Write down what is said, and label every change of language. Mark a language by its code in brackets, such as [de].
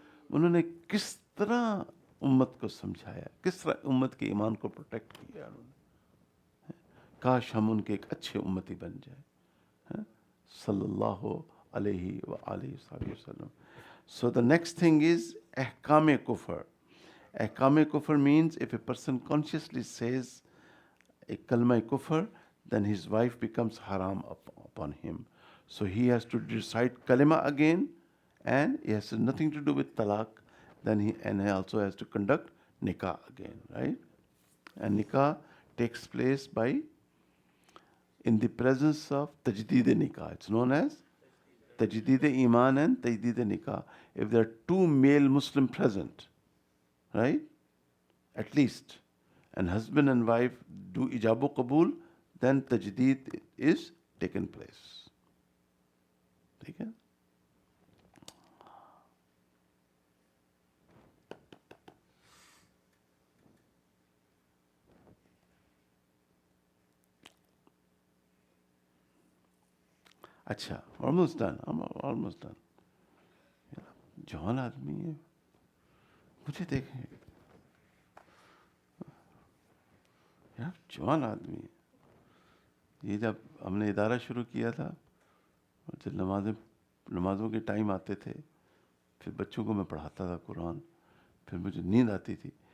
[ur] انہوں نے کس طرح امت کو سمجھایا, کس طرح امت کے ایمان کو پروٹیکٹ کیا انہوں نے. کاش ہم ان کے ایک اچھے امتی بن جائیں صلی اللہ علیہ وآلہ وسلم. [en] So the next thing is احکام کفر. احکام کفر means if a person consciously says a kalma kufr, then his wife becomes haram upon him. So he has to recite kalima again, and he has nothing to do with talaq. Then he also has to conduct nikah again, right? And nikah takes place by in the presence of tajdeed nikah. It's known as tajdeed iman and tajdeed nikah. If there are two male Muslim present, right, at least, and husband and wife do ijabu qabul, then tajdeed is taken place. Okay? اچھا, almost done. I'm almost done. [ur] جوان آدمی ہے, مجھے دیکھیں یار, جوان آدمی ہے. یہ جب ہم نے ادارہ شروع کیا تھا, جب نمازوں کے ٹائم آتے تھے, پھر بچوں کو میں پڑھاتا تھا قرآن, پھر مجھے نیند آتی تھی.